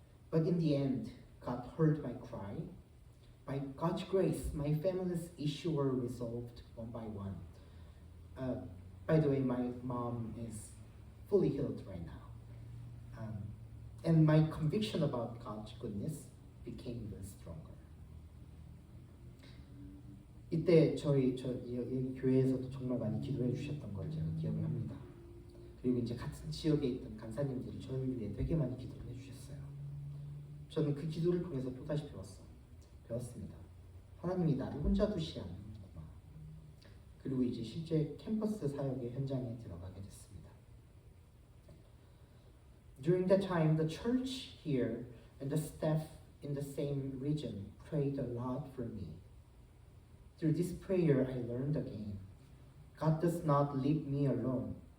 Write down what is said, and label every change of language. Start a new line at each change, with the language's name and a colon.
English: But in the end, God heard my cry. By God's grace, my family's issues were resolved one by one. By the way, my mom is fully healed right now. And my conviction about God's goodness became even stronger.
Korean: 이때 저희 교회에서도 정말 많이 기도해 주셨던 걸 제가 기억을 합니다. 그리고 이제 같은 지역에 있던 간사님들이 저를 위해 되게 많이 기도를 해주셨어요. 저는 그 기도를 통해서 또다시 배웠습니다. 하나님이 나를 혼자 두시지 않는구나. 그리고 이제 실제 캠퍼스 사역의 현장에 들어가게 됐습니다.
English: During that time, the church here and the staff in the same region prayed a lot for me. Through this prayer, I learned again, God does not leave me alone.